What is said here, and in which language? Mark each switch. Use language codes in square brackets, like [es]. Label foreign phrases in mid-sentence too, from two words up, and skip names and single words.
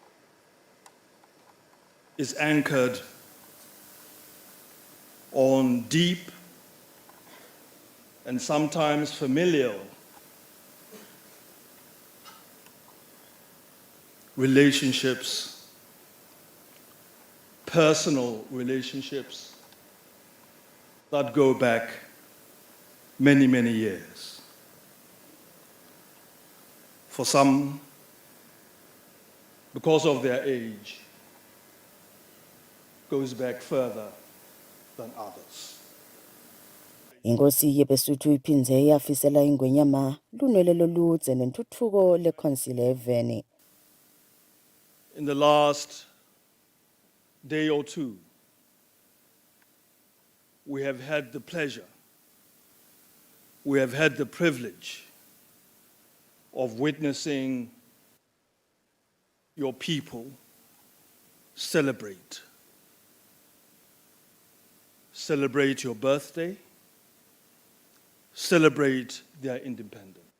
[en] is anchored on deep and sometimes familial relationships, personal relationships, that go back many, many years. For some, because of their age, goes back further than others. [ss] Inkosi yeBesuthu iphindze yafisela ingwenyama lunwele loludze nentuthuko lekhonsile eveni. [en] In the last day or two, we have had the pleasure, we have had the privilege of witnessing your people celebrate your birthday, celebrate their independence.